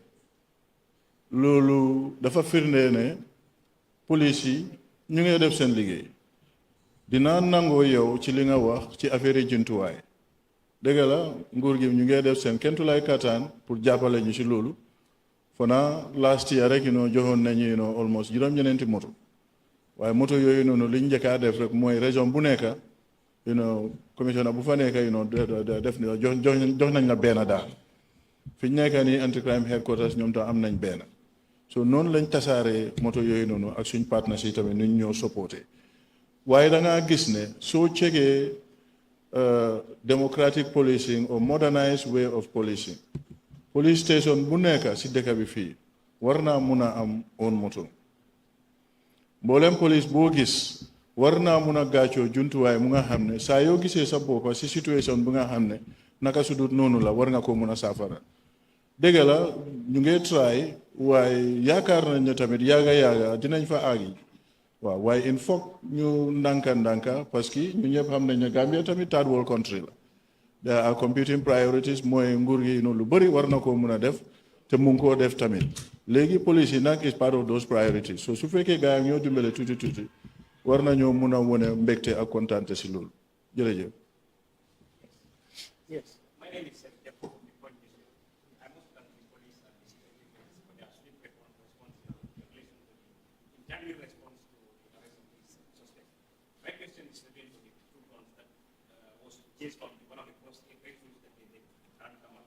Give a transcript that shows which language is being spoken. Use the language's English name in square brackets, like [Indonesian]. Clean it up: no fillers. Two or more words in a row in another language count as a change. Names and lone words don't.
[Wolof] loolu dafa firndee ne police yi ñu ngi def seen liggéey dinaa nangoo yow ci li nga wax ci affaire yi jumtuwaay dëgg la nguur gi ñu ngi def seen kentulaay kattaan pour jàppale ñu ci loolu fona [English] last year [Wolof] rek joxoon nañu almost juróom-ñeneenti moto waaye moto yooyu noonu liñ njëkkaa def rek mooy région bu nekk commissioner bu fa nekk def ni jox nañ la benn daal fi ñu nekk nii [English] anti crime headquarters [Wolof] ñoom tam am nañ benn so noonu lañ tasaaree moto yooyu noonu ak suñ partenaires yi tamit nuñ ñoo supporté waaye da ngaa gis ne soo cegee [English] democratic policing or modernized way of policing police station [Wolof] bu nekk si dëkk bi fii war naa mun a am own moto mboolem police boo gis war naa mun a gàccoo jumtuwaay mu nga xam ne saa yoo gisee sa boppa si situation bu nga xam ne naka su dut noonu la war nga ko mun a saafara dëgg la ñu ngi try waaye yaakaar nañ ne tamit yaaga dinañ fa àggi waaw waaye [French] il faut [Wolof] ñu ndànka [French] parce que [Wolof] ñu ñëpp xam nañ ne Gambia tamit [English] third world country [Wolof] la [English] there are competing priorities [Wolof] mooy nguur gi noonu lu bëri war na koo mun a def te mu ngi koo def tamit léegi police yi nag [English] is part of those priorities [Wolof] so su fekkee gars yi ñoo dimbale tuuti war nañoo mun a wone mbégte ak kontaante si loolu jërëjëf. [English] Yes, my name is Jeff from the Point District. I must thank the police and the security forces for their swift response in relation to the timely response to the arrest of these suspects. My question is again to the two guns that was chased on one of the most breakthroughs that they did, and Kamal.